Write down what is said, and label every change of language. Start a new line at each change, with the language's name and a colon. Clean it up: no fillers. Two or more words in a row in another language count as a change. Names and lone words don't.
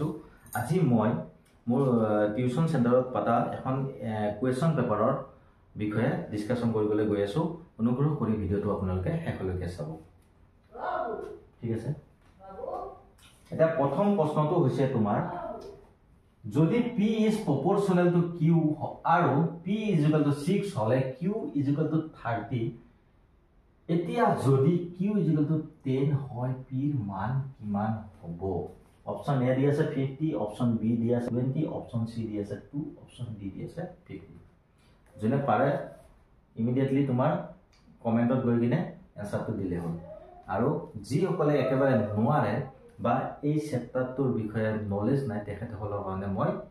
Assamese: আজি মই মোৰ টিউশন সেন্টাৰত পাতা এখন
English: question paper
Assamese: বিষয়ে ডিসকাশন কৰিবলৈ গৈ আছো। অনুগ্ৰহ কৰি ভিডিওটো আপোনালোকে শেষলৈকে চাব। ঠিক আছে? এটা প্ৰথম প্ৰশ্নটো হৈছে তোমাৰ যদি
English: P is proportional to Q
Assamese: আৰু
English: P is equal to 6
Assamese: হলে
English: Q is equal to 30
Assamese: এতিয়া যদি
English: Q is equal to 10
Assamese: হয় P এর মান কিমান হ'ব
English: option A
Assamese: দি আছে 50
English: option B
Assamese: দি আছে 20
English: option C
Assamese: দি আছে 2
English: option D
Assamese: দি আছে 50 জনে পারে ইমিডিয়েটলি তোমাৰ কমেন্টত গৈ কিনে এনসারটো দিলে হ'ল আৰু যি সকলে একেবাৰে নোৱাৰে বা এই চেপ্টাৰটোৰ বিষয়ে নলেজ নাই তেখেত হলৰ কাৰণে মই